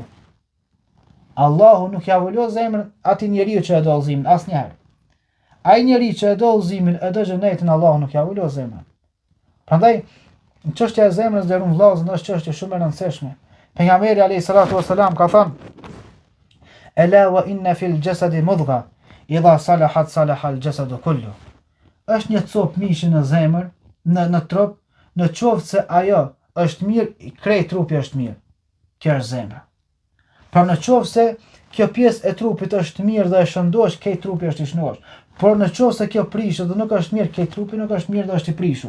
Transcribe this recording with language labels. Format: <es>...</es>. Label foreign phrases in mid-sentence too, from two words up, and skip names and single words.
<sq>Allahu nuk ja avolo zemrën atij njeriu që e do udhëzimin asnjëherë. Ai njeri që e do udhëzimin, e do xhenetin, Allahu nuk ja ulo zemrën. Prandaj çështja e zemrës deri në vllazën është çështje shumë e rëndësishme. Pejgamberi</sq> <ar>عليه الصلاة والسلام</ar> <sq>ka thënë:</sq> <ar>"ألا وإن في الجسد مضغة إذا صلحت صلح الجسد كله."</ar> <sq>Është një copë mishi në zemër, në trup, në qoftë se ajo është mirë, krejt trupi është mirë. Kjo është zemra. Pra në qoftë se kjo pjesë e trupit është mirë dhe e shëndosh, krejt trupi është i shëndosh. Por në qoftë se kjo prishet dhe nuk është mirë, krejt trupi nuk është mirë dhe është i prishur.</sq>